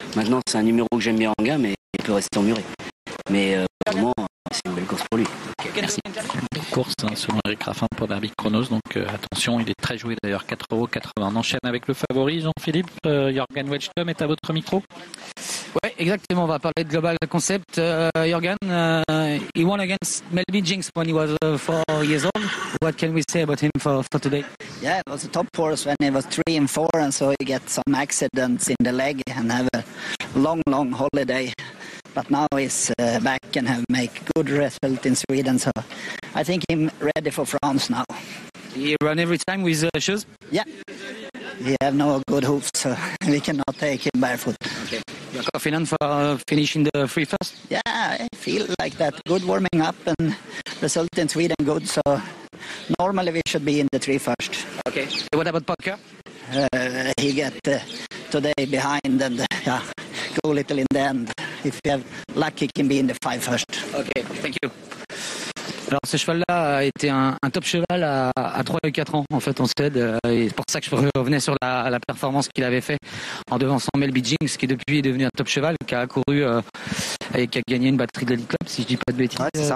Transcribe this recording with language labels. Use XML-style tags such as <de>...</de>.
<fr>Maintenant, c'est un numéro que j'aime bien en gamme, mais il peut rester emmuré. Mais au moment, c'est une belle course pour lui. Merci. Belle course, selon Eric Raffin, pour Derby Chronos. Donc attention, il est très joué d'ailleurs, 4,80 €. On enchaîne avec le favori, Jean-Philippe. Jorgen Welchtom est à votre micro. Ouais, exactement. On va parler de Global Concept.</fr> <en>Jorgen, he won against Melby Jinx when he was 4 years old. What can we say about him for today? Yeah, it was a top horse when he was 3 and 4, and so he get some accidents in the leg and have a long holiday. But now he's back and have make good result in Sweden, so I think he's ready for France now. He run every time with shoes? Yeah. He have no good hooves, so we cannot take him barefoot. Okay. You're confident for finishing the free first? Yeah, I feel like that. Good warming up and result in Sweden good, so normally we should be in the 3 first. Okay. What about Parker? He get today behind and go a little in the end. If you have luck, he can be in the 5 first. Okay, thank you.</en> <fr>Alors ce cheval-là a été un top cheval à 3 et 4 ans en fait en Suède. Et c'est pour ça que je revenais sur la performance qu'il avait fait en devançant Melby Jinx, qui depuis est devenu un top cheval, qui a accouru et qui a gagné une batterie de l'Elite Club, si je dis pas de bêtises. Ouais, c'est ça.</fr>